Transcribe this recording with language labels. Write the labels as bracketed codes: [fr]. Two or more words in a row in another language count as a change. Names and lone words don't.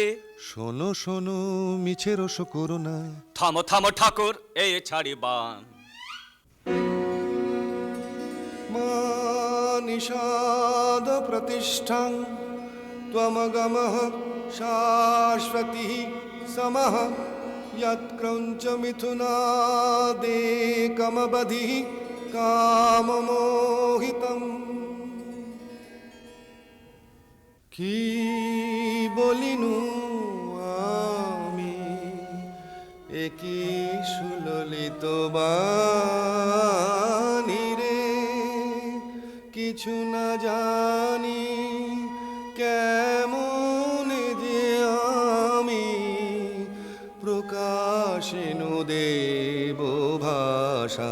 [bn] শোনো শোনো মিছে রস করো না। থামো থামো ঠাকুর, এই ছাড়ি বান। [sa] মা নিষাদ প্রতিষ্ঠাং ত্বমগমঃ শাশ্বতী সমঃ यत्क्रौञ्च मिथुनादेकमबधिः काममोहितम्। [bn] কি বলিনু আমি একি সুললিত বাণী রে, কিছু না জানি কেমন যে আমি প্রকাশিনু দেব ভাষা।